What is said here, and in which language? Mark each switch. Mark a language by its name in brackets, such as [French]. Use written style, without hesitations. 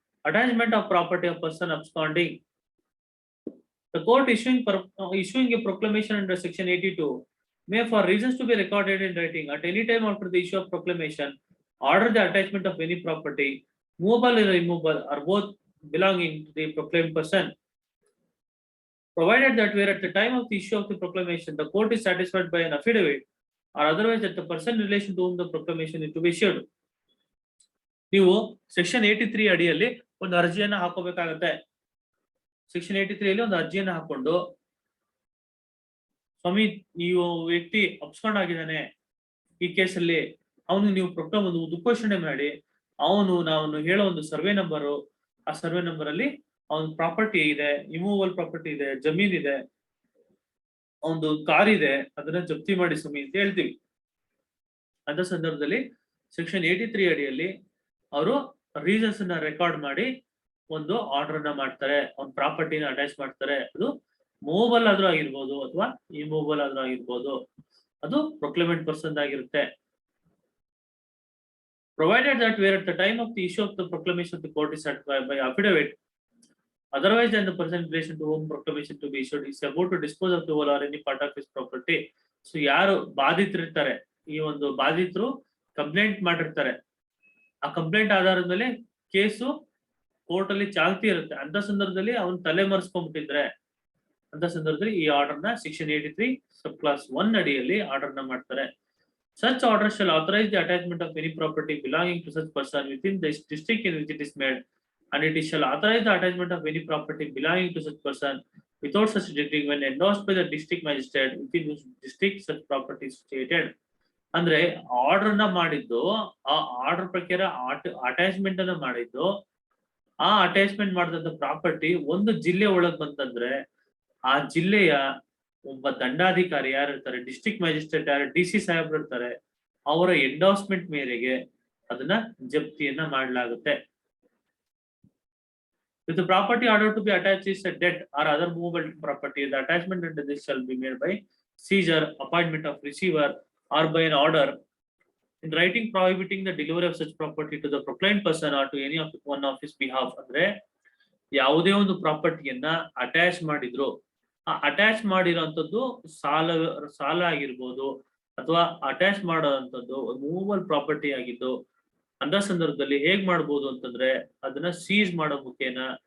[English] Attachment of property of person absconding. The court issuing a proclamation under section 82 may, for reasons to be recorded in writing, at any time after the issue of proclamation, order the attachment of any property, movable or immovable, or both belonging to the proclaimed person, provided that where at the time of the issue of the proclamation the court is satisfied by an affidavit or otherwise that the person in relation to whom the proclamation is to be issued. [Kannada] ನೀವು section 83 ಅಡಿಯಲ್ಲಿ ಒಂದು ಅರ್ಜಿಯನ್ನ ಹಾಕೋಬೇಕಾಗತ್ತೆ. Section 83 ಅಲ್ಲಿ ಒಂದು ಅರ್ಜಿಯನ್ನ ಹಾಕೊಂಡು, ಸ್ವಾಮಿ, ನೀವು ವ್ಯಕ್ತಿ ಅಪ್ಸ್ಕೊಂಡ್ ಆಗಿದ್ದಾನೆ, ಈ ಕೇಸಲ್ಲಿ ಅವನು ನೀವು ಒಂದು ಉದ್ಘೋಷಣೆ ಮಾಡಿ, ನಾವು ಹೇಳೋ ಒಂದು ಸರ್ವೆ ನಂಬರು, ಆ ಸರ್ವೆ ನಂಬರ್ ಅಲ್ಲಿ ಅವನ ಪ್ರಾಪರ್ಟಿ ಇದೆ, ಇಮೂವಲ್ ಪ್ರಾಪರ್ಟಿ ಇದೆ, ಜಮೀನ್ ಇದೆ, ಒಂದು ಕಾರ್ ಇದೆ, ಅದನ್ನ ಜಪ್ತಿ ಮಾಡಿ ಸ್ವಾಮಿ ಅಂತ ಹೇಳ್ತೀವಿ. ಅಂತ ಸಂದರ್ಭದಲ್ಲಿ ಸೆಕ್ಷನ್ 83 ಅಡಿಯಲ್ಲಿ ಅವರು ರೀಸನ್ಸ್ ಅನ್ನ ರೆಕಾರ್ಡ್ ಮಾಡಿ ಒಂದು ಆರ್ಡರ್ ಅನ್ನ ಮಾಡ್ತಾರೆ, ಒಂದು ಪ್ರಾಪರ್ಟಿನ ಅಟ್ಯಾಚ್ ಮಾಡ್ತಾರೆ. ಅದು ಮೂವಬಲ್ ಆದ್ರೂ ಆಗಿರ್ಬೋದು ಅಥವಾ ಇಮೂವಬಲ್ ಆದ್ರೂ ಆಗಿರ್ಬೋದು, ಅದು ಪ್ರೊಕ್ಲೇಮೆಂಟ್ ಪರ್ಸನ್ ಆಗಿರುತ್ತೆ. [English] Provided that where at the time of the issue of the proclamation the court is certified by affidavit, otherwise than the person in relation to whom proclamation to be issued is about to dispose of the whole or any part of his property. [Kannada] So ಯಾರು ಬಾಧಿತರಿರ್ತಾರೆ, ಈ ಒಂದು ಬಾಧಿತರು complaint ಮಾಡಿರ್ತಾರೆ, ಆ complaint ಆಧಾರದ ಮೇಲೆ case court ಅಲ್ಲಿ ಚಾಲ್ತಿ ಇರುತ್ತೆ. ಅಂತ ಸಂದರ್ಭದಲ್ಲಿ ಅವನು ತಲೆ ಮರೆಸ್ಕೊಂಡ್ಬಿಟ್ಟಿದ್ರೆ ಅಂತ ಸಂದರ್ಭದಲ್ಲಿ ಈ ಆರ್ಡರ್ ನ section 83 sub class 1 ಅಡಿಯಲ್ಲಿ ಆರ್ಡರ್ ನ ಮಾಡ್ತಾರೆ. [English] Such order shall authorize the attachment of any property belonging to such person within the district in which it is made, and it shall authorize the attachment of any property belonging to such person without such district when endorsed by the district magistrate within whose district such property is stated. [Kannada] ಅಂದ್ರೆ order ನ ಮಾಡಿದ್ದು, ಆ order ಪ್ರಕಾರ attachment ಅನ್ನ ಮಾಡಿದ್ದು, ಆ attachment ಮಾಡಿದಂತ property ಒಂದು ಜಿಲ್ಲೆ ಒಳಗ್ ಬಂತಂದ್ರೆ ಆ ಜಿಲ್ಲೆಯ ಒಬ್ಬ ದಂಡಾಧಿಕಾರಿ ಯಾರು ಇರ್ತಾರೆ, ಡಿಸ್ಟ್ರಿಕ್ಟ್ ಮ್ಯಾಜಿಸ್ಟ್ರೇಟ್ ಯಾರು DC ಸಾಹೇಬ್ರು ಇರ್ತಾರೆ, ಅವರ ಎಂಡೋರ್ಸ್ಮೆಂಟ್ ಮೇರೆಗೆ ಅದನ್ನ ಜಪ್ತಿಯನ್ನ ಮಾಡಲಾಗುತ್ತೆ. [English] If the property ordered to be attached is a debt or other movable property, the attachment under this shall be made by seizure, appointment of receiver, or by an order in writing prohibiting the delivery of such property to the proclaimed person or to any of one of his behalf. [Kannada] ಅಂದ್ರೆ ಯಾವುದೇ ಒಂದು ಪ್ರಾಪರ್ಟಿಯನ್ನ attach ಮಾಡಿದ್ರು, ಆ attach ಮಾಡಿರೋಂಥದ್ದು ಸಾಲ ಆಗಿರ್ಬೋದು ಅಥವಾ attach ಮಾಡೋಂಥದ್ದು ಮೂವಲ್ property ಆಗಿದ್ದು, ಅಂತ ಸಂದರ್ಭದಲ್ಲಿ ಹೇಗ್ ಮಾಡ್ಬೋದು ಅಂತಂದ್ರೆ ಅದನ್ನ ಸೀಸ್ ಮಾಡೋ ಮುಖೇನ